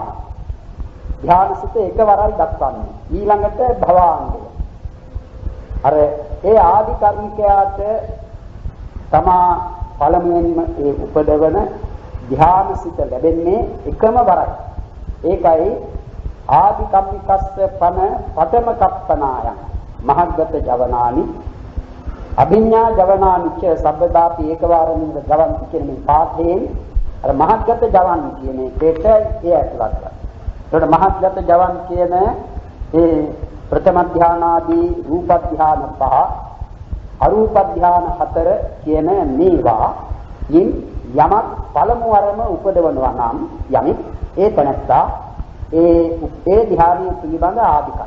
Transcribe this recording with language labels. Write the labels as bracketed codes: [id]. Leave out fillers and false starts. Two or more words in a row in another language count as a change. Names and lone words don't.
[si] ධ්‍යානසිත එකවරයි දක්වන්නේ. ඊළඟට භවාංගය. අර ඒ ආදි කර්මිකයාට තමා පළමුවෙන්ම ඒ උපදවන ධ්‍යානසිත ලැබෙන්නේ එකම වරයි. ඒකයි [pi] ආදි කම්මිකස්ස පන පඨම කප්පනායන් මහග්ගත ජවනානි අභිඥා ජවනානි ච සබ්බදාපි ඒකවාරමින්ද ජවන්ති [si] කියන මේ පාඨයෙන් අර මහග්ගත ජවන් කියන එකට ඒ ඇතුළත් කරනවා. ඒකට මහග්ගත ජවන් කියන ඒ ප්‍රථම ධ්‍යානාදී රූප ධ්‍යාන 5 අරූප ධ්‍යාන 4 කියන මේවා යින් යමක් පළමු වරම උපදවනවා නම් යමෙක් ඒ තැනත්තා ඒ ධ්‍යානීය පිළිබඳ ආදි කර්ම.